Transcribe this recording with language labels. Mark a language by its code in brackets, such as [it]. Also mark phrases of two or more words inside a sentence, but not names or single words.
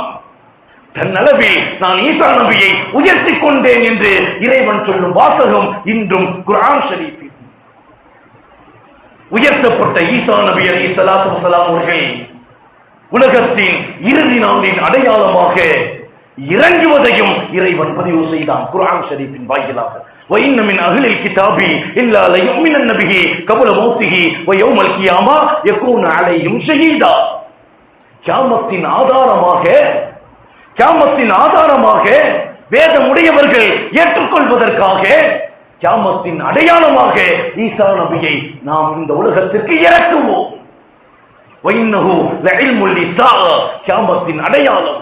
[ta] தன்னளவில் நான் ஈசா நபியை உயர்த்தி கொண்டேன் என்று இறைவன் சொல்லும் வாசகம் இன்றும் குர்ஆன் ஷரீஃபில். உயர்த்தப்பட்ட ஈசா நபி [ar] عليه الصلاة والسلام [ta] அவர்கள் உலகத்தின் இறுதி நாளின் அடையாளமாக இறங்குவதையும் இறைவன் பதிவு செய்தான் குர்ஆன் ஷரீஃபின் வாயிலாக. [ar] وَإِنَّ مِنْ أَهْلِ الْكِتَابِ إِلَّا لَيُؤْمِنَنَّ بِهِ قَبْلَ مَوْتِهِ وَيَوْمَ الْقِيَامَةِ يَكُونُ عَلَيْهِمْ شَهِيدًا. [ta] கியாமத்தின் ஆதாரமாக வேதமுடையவர்கள் ஏற்றுக்கொள்வதர்க்காக, கியாமத்தின் அடையாளமாக ஈசா நபியை நாம் இந்த உலகத்திற்கு இறக்குவோம். [ar] وإنه لعلم للساعة, [ta] கியாமத்தின் அடையாளம்.